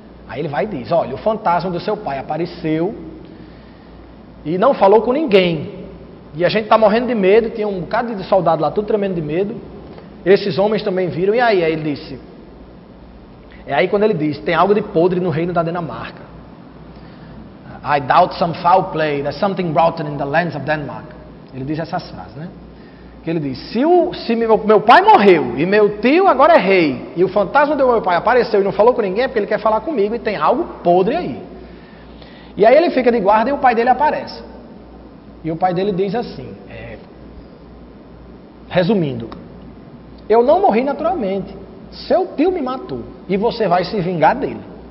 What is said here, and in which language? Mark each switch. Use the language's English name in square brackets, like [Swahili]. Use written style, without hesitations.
[Portuguese] Aí ele vai e diz, olha, o fantasma do seu pai apareceu e não falou com ninguém. E a gente está morrendo de medo, tinha um bocado de soldado lá, tudo tremendo de medo. Esses homens também viram, e aí ele disse... É aí quando ele diz, tem algo de podre no reino da Dinamarca. [English] I doubt some foul play, there's something rotten in the lands of Denmark. [Portuguese] Ele diz essas frases, né? Que ele diz, se meu pai morreu e meu tio agora é rei, e o fantasma do meu pai apareceu e não falou com ninguém, é porque ele quer falar comigo e tem algo podre aí. E aí ele fica de guarda e o pai dele aparece. E o pai dele diz assim, resumindo, eu não morri naturalmente, seu tio me matou e você vai se vingar dele.